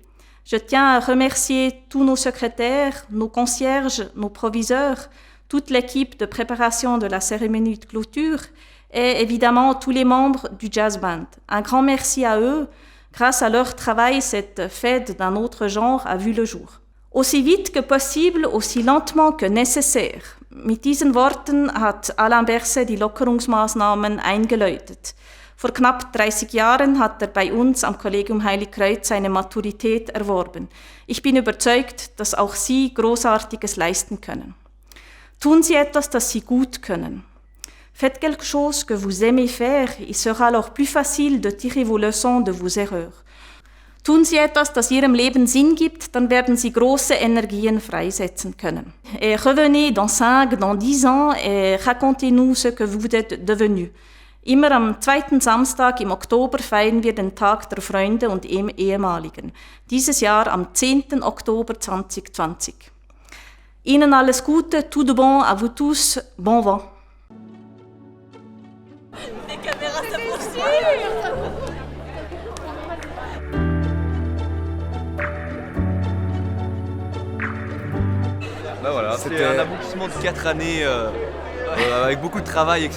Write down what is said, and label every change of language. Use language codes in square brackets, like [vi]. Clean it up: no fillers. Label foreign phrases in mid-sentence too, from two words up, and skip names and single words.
[fr] Je tiens à remercier tous nos secrétaires, nos concierges, nos proviseurs, toute l'équipe de préparation de la cérémonie de clôture et évidemment tous les membres du Jazz Band. Un grand merci à eux. Grâce à leur travail, cette fête d'un autre genre a vu le jour. Aussi vite que possible, aussi lentement que nécessaire. [de] Mit diesen Worten hat Alain Berset die Lockerungsmaßnahmen eingeläutet. Vor knapp 30 Jahren hat bei uns am Kollegium Heiligkreuz seine Maturität erworben. Ich bin überzeugt, dass auch Sie Großartiges leisten können. Tun Sie etwas, das Sie gut können. [fr] Faites quelque chose que vous aimez faire, il sera alors plus facile de tirer vos leçons de vos erreurs. [de] Tun Sie etwas, das Ihrem Leben Sinn gibt, dann werden Sie große Energien freisetzen können. [fr] Et revenez dans 5, dans 10 ans et racontez-nous ce que vous êtes devenu. [de] Immer am 2. Samstag im Oktober feiern wir den Tag der Freunde und Ehemaligen. Dieses Jahr am 10. Oktober 2020. Ihnen alles Gute, [fr] tout de bon, à vous tous, bon vent. Les caméras, ça poursuit. Bah voilà, c'était un aboutissement de 4 années avec beaucoup de travail, etc.